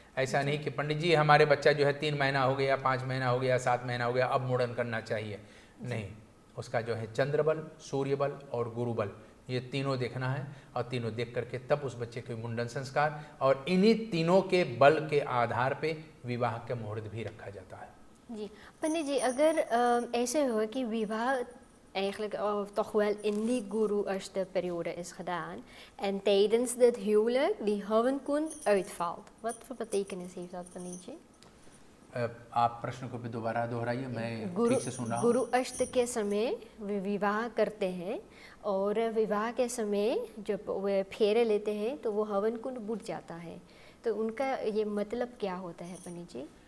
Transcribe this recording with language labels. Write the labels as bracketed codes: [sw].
[hi] ऐसा नहीं कि पंडित जी हमारे बच्चा जो है 3 महीना हो गया, 5 महीना हो गया, 7 महीना हो गया, अब मुंडन करना चाहिए, नहीं। उसका जो है चंद्र बल, सूर्य बल और गुरु बल, ये तीनों देखना है, और तीनों देख करके तब उस बच्चे के मुंडन संस्कार और इन्हीं तीनों के बल के आधार पे विवाह का मुहूर्त भी रखा जाता है। जी पंडित जी, अगर ऐसे हो कि विवाह [nl] eigenlijk toch wel in die Guru-Ashta-periode is gedaan en tijdens dit huwelijk die Havenkund uitvalt. Wat voor betekenis heeft dat, Panitje? [hi] आप प्रश्न को भी दोबारा दोहराइए, मैं ठीक से सुन रहा हूँ। गुरु अष्ट के समय वे विवाह करते हैं और विवाह के समय जब वे फेरे लेते हैं तो वो हवन कुंड बुझ जाता है, तो उनका ये मतलब क्या होता है पंडित जी?